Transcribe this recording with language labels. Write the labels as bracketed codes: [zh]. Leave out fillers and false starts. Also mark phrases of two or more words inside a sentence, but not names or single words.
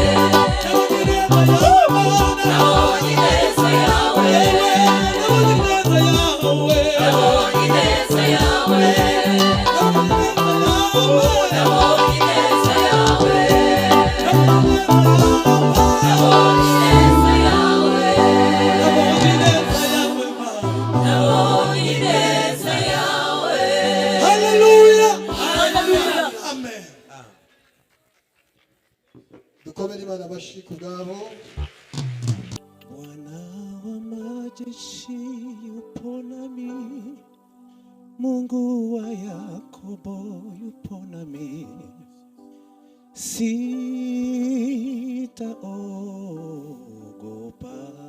[rw] nabonye ineza yawe, nabonye ineza yawe, nabonye ineza yawe, nabonye ineza yawe, nabonye ineza yawe. Hallelujah. Hallelujah. Amen. dukomere Imana amashyi ku bwabo. [sw] Bwana wa majeshi yupo nami, Mungu wa Yakobo yupo nami, sitaogopa.